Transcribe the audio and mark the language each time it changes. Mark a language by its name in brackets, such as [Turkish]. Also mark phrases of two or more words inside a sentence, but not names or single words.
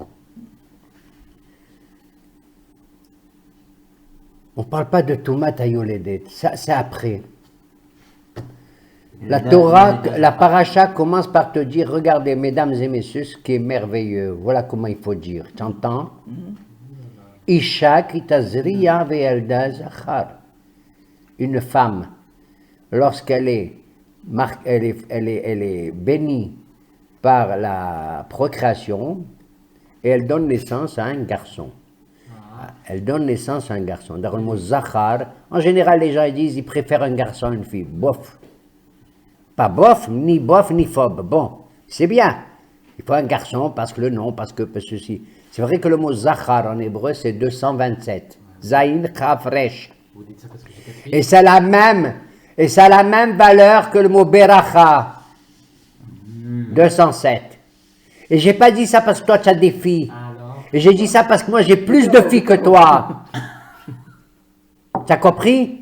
[French] On ne parle pas de [Hebrew] טומאת היולדת, [French] ça c'est après. La Torah, la paracha commence par te dire, regardez mesdames et messieurs, ce qui est merveilleux, voilà comment il faut dire, tu entends? [Hebrew] אשה כי תזריע וילדה זכר. [French] Une femme, lorsqu'elle est, elle est bénie par la procréation, et elle donne naissance à un garçon. Elle donne naissance à un garçon. Dans le mot zachar, en général, les gens ils disent ils préfèrent un garçon à une fille. Bof. Pas bof, ni phobe. Bon, c'est bien. Il faut un garçon parce que le nom, parce que ceci. C'est vrai que le mot zachar en hébreu, c'est 227. [Hebrew] זין כף ריש. [French] Vous dites ça parce que j'ai 4 filles. Et ça a la même valeur que le mot beracha. 207. Et j'ai pas dit ça parce que toi tu as des filles. Alors, Et j'ai dit ça parce que moi j'ai plus de filles que toi. T'as compris?